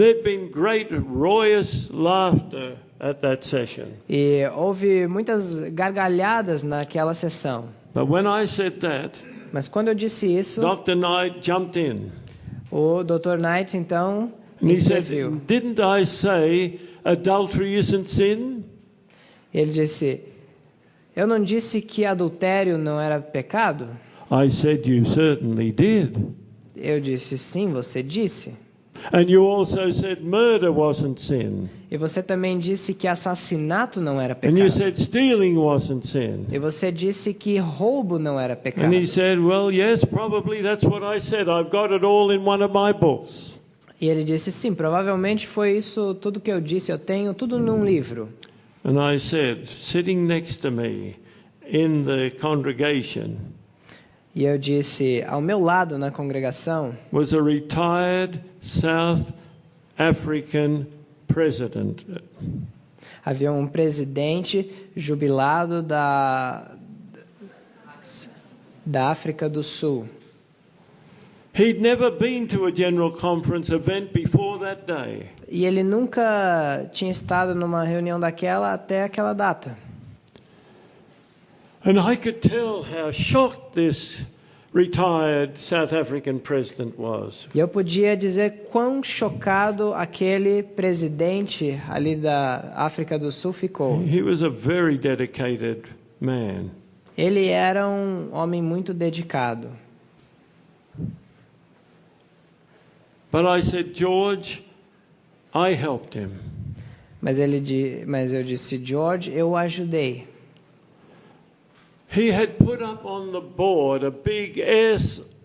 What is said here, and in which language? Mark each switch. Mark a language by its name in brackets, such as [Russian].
[English] There'd been great raucous laughter at that session. [Portuguese] E houve muitas gargalhadas naquela sessão. [English] But when I said that, [Portuguese] Mas quando eu disse isso, [English] Dr. Knight jumped in. [Portuguese] o Dr. Knight então [English] And he said, [Portuguese] interviu. [English] didn't I say adultery isn't sin? [Portuguese] Ele disse, eu não disse que adultério não era pecado? [English] I said, you certainly did. [Portuguese] Eu disse, sim, você disse. [English] And you also said murder wasn't sin. [Portuguese] E você também disse que assassinato não era [English] And you [Portuguese] pecado. [English] said stealing wasn't sin. [Portuguese] E você disse que roubo não era pecado. [English] And he said, well, yes, probably that's what I said. I've got it all in one of my books. [Portuguese] E ele disse, sim, provavelmente foi isso tudo que eu disse. Eu tenho tudo num livro. [English] And I said, sitting next to me, in the congregation [Portuguese] E eu disse, ao meu lado na congregação, [English] was a retired South African president. [Portuguese] havia um presidente jubilado da África do Sul. [English] He'd never been to a general conference event before that day. [Portuguese] E ele nunca tinha estado numa reunião daquela até aquela data. [English] And I could tell how shocked this retired South African president was. [Portuguese] E eu podia dizer quão chocado aquele presidente ali da África do Sul ficou. [English] He was a very dedicated man. [Portuguese] Ele era um homem muito dedicado. [English] But I said, George, I helped him. [Portuguese] Mas eu disse, George, eu o ajudei. [English] He had put up on the board a big S-I-N.